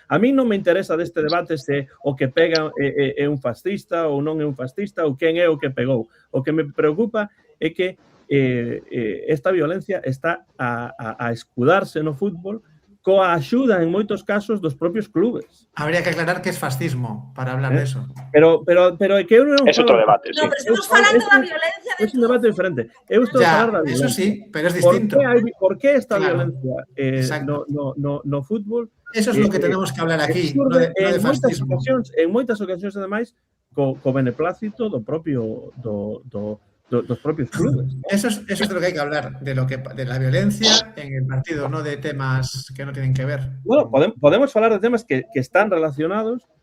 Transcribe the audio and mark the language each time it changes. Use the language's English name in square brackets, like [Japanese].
[Galician] A mí non me interesa deste debate se o que pega é un fascista ou non é un fascista ou quen é o que pegou. O que me preocupa é que esta violencia está a escudarse no fútbol coa axuda, en moitos casos, dos propios clubes. [Spanish] Habría que aclarar que es fascismo para hablar de eso. [Galician] Pero é que eu non es outro debate, No, pero estamos falando da violencia. É un debate diferente. Eu estou a falar da violencia. [Spanish] Eso sí, pero es distinto. [Galician] ¿Por qué esta violencia no fútbol? [Spanish] Eso es lo que tenemos que hablar aquí, no de fascismo. [Galician] En moitas ocasións, ademais, co beneplácito dos propios clubes. [Spanish] Eso es de lo que hay que hablar, de la violencia en el partido, no de temas que no tienen que ver. [Galician] Bueno, podemos falar de temas que están relacionados,